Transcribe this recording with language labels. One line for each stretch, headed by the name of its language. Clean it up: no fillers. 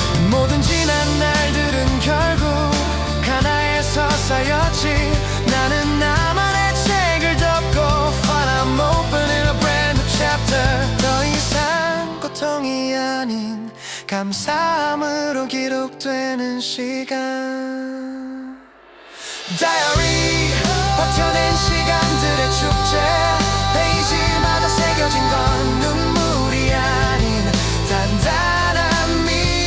Korean: 모든 지난 날들은 결국 하나에서 쌓였지. 나는 나만의 책을 덮고
English: But I'm opening a brand new chapter.
Korean: 더 이상 고통이 아닌 감사함으로 기록되는 시간. Diary, 버텨낸 시간들의 축제. 페이지마다 새겨진 건 눈물이 아닌 단단한 믿음.